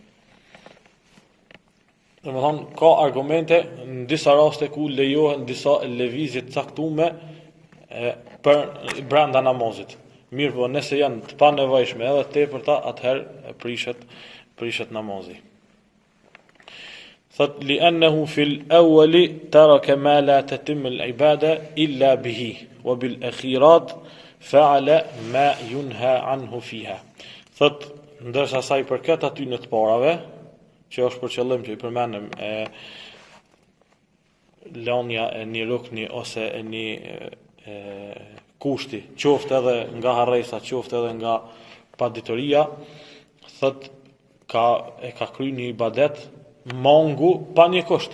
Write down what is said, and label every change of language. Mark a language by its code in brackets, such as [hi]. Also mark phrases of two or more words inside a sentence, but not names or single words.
[sq] Domethënë ka argumente në disa raste ku lejohen disa lëvizje të caktuara për brenda namazit. Mirë po nëse janë të panevojshme edhe të tepërta, atëherë prishet namazi. [ar] Thot لأنه في الأول ترك ما لا تتم العبادة إلا به وبالآخرة فعل ما ينهى عنه فيها. [sq] Thot ndërsa sa i përket aty në të parave, që është për qëllim që i përmendëm lënia e një rukni ose e një kushti, qoftë edhe nga harresa, qoftë edhe nga paditoria, thot e ka kryer një ibadet mangu pa një kusht.